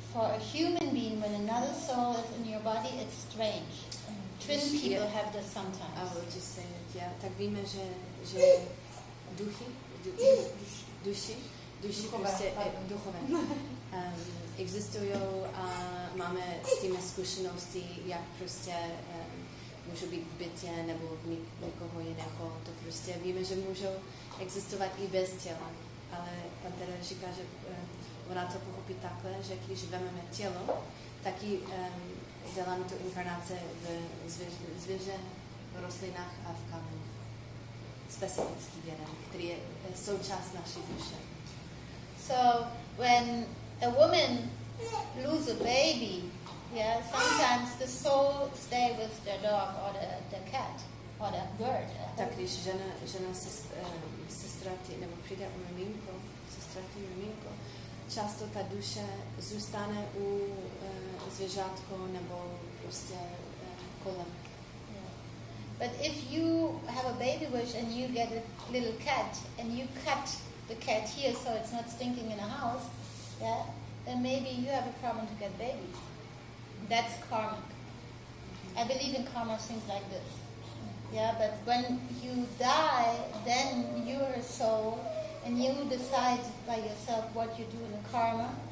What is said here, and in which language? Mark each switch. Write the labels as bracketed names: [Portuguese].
[English] For a human being, when another soul is in your body, it's strange. Twin people have this sometimes. I will just say it, yeah. [Czech] Tak víme, že duchy prostě duchové existují a máme s tím zkušenosti, jak prostě můžou být v bytě nebo v někoho jiného. To prostě víme, že můžou existovat i bez těla. Ale Panterra říká, že ona to pochopí takhle, že když vezmeme tělo, taky děláme tu inkarnaci v zvěře, v rostlinách a v kameni. Specifický jeden, který je součást naší duše. [English] So when a woman loses a baby, yeah, sometimes the soul stay with the dog or the cat or the bird. [Czech] Tak když žena se ztratí, nebo přijde o miminko, se ztratí miminko, často ta duše zůstane u zvěřátko nebo prostě kolem. [English] But if you have a baby wish and you get a little cat and you cut the cat here so it's not stinking in a house, yeah, then maybe you have a problem to get babies. That's karmic. I believe in karma things like this. Yeah, but when you die, then you're a soul and you decide by yourself what you do in the karma.